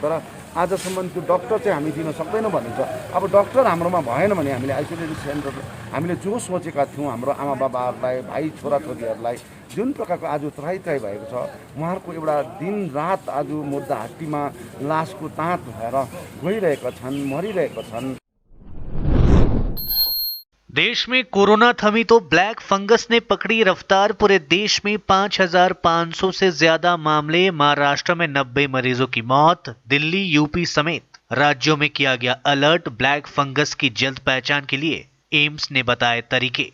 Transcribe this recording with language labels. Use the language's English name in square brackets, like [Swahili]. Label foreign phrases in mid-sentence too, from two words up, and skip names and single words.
[Nepali] तर आजसम्म त्यो डक्टर चाहिँ हामी दिन सक्दैनौँ भनिन्छ। अब डक्टर हाम्रोमा भएन भने हामीले आइसोलेसन सेन्टर हामीले जो सोचेका थियौँ हाम्रो आमा बाबाहरूलाई, भाइ छोराछोरीहरूलाई जुन प्रकारको आज त्राही भएको छ, उहाँहरूको एउटा दिन रात आज मुद्दा हट्टीमा लासको ताँत भएर गइरहेका छन्, मरिरहेका छन्। [Hindi] देश में कोरोना थमी तो ब्लैक फंगस ने पकड़ी रफ्तार। पूरे देश में 5,500 से ज्यादा मामले, महाराष्ट्र में 90 मरीजों की मौत, दिल्ली, यूपी समेत राज्यों में किया गया अलर्ट। ब्लैक फंगस की जल्द पहचान के लिए एम्स ने बताए तरीके।